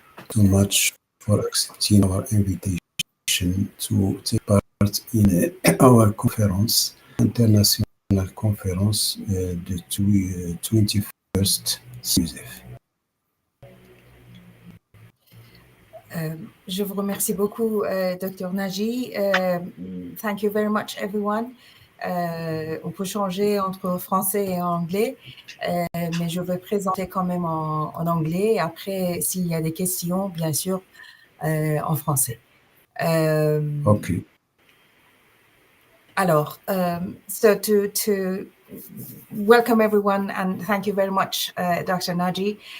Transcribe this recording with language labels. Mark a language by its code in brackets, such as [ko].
[en] So much for accepting our invitation to take part in our conference, international conference, the 21st CIMQUSEF. [fr] Je vous remercie beaucoup, Dr. Naji. [en] Thank you very much, everyone. [fr] On peut changer entre français et anglais, mais je vais présenter quand même en anglais. Après, s'il y a des questions, bien sûr, en français. [en] OK. Alors, so to welcome everyone and thank you very much, Dr. Naji.